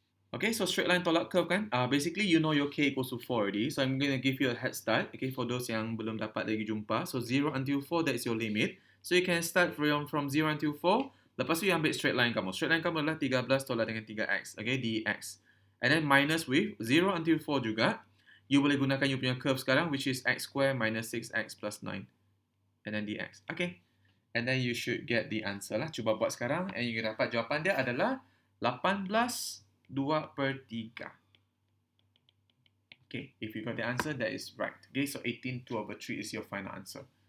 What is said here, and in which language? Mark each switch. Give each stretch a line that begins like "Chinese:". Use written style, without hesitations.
English: Okay, so straight line
Malay: tolak
English: curve
Malay: kan?
English: Basically, you know your K equals to 4 already. So I'm going to give you a head start. Okay, for those
Malay: yang belum dapat lagi jumpa.
English: So 0 until 4, that's your limit. So you can start from 0 until 4.
Malay: Lepas tu
English: you
Malay: ambil straight line kamu. Straight line kamu adalah 13 tolak dengan 3x.
English: Okay, dx. And then minus with 0 until 4
Malay: juga.
English: You
Malay: boleh gunakan
English: you
Malay: punya
English: curve
Malay: sekarang,
English: which is x square minus 6x plus 9. And then dx. Okay. And then you should get the answer lah.
Malay: Cuba buat sekarang.
English: And you
Malay: dapat jawapan dia adalah 18/2/3.
English: Okay, if you got the answer, that is right. Okay, so 18/2/3 is your final answer.